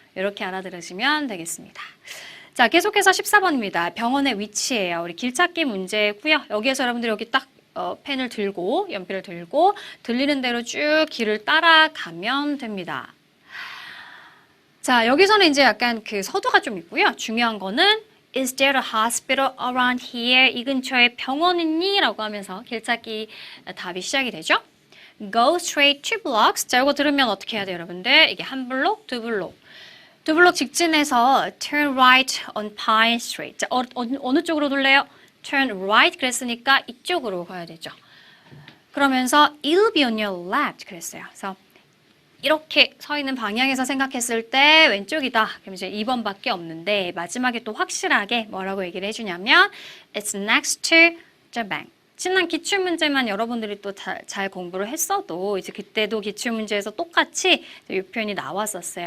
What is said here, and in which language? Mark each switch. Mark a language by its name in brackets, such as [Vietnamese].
[Korean] 이렇게 알아들으시면 되겠습니다. 자, 계속해서 14번입니다. 병원의 위치예요. 우리 길찾기 문제고요. 여기에서 여러분들이 여기 딱 펜을 들고, 연필을 들고 들리는 대로 쭉 길을 따라가면 됩니다. 자, 여기서는 이제 약간 그 서두가 좀 있고요. 중요한 거는 [English] Is there a hospital around here? [Korean] 이 근처에 병원 있니? 라고 하면서 길찾기 답이 시작이 되죠. [English] Go straight 2 blocks. [Korean] 자, 이거 들으면 어떻게 해야 돼요, 여러분들? 이게 한 블록, 두 블록. 두 블록 직진해서 [English] turn right on Pine Street. [Korean] 자, 어느 쪽으로 돌래요? [English] turn right [Korean] 그랬으니까 이쪽으로 가야 되죠. 그러면서 [English] it'll be on your left [Korean] 그랬어요. 그래서 이렇게 서 있는 방향에서 생각했을 때 왼쪽이다. 그럼 이제 2번밖에 없는데 마지막에 또 확실하게 뭐라고 얘기를 해주냐면 [English] It's next to the bank. [Korean] 지난 기출문제만 여러분들이 또 잘 공부를 했어도 이제 그때도 기출문제에서 똑같이 이 표현이 나왔었어요.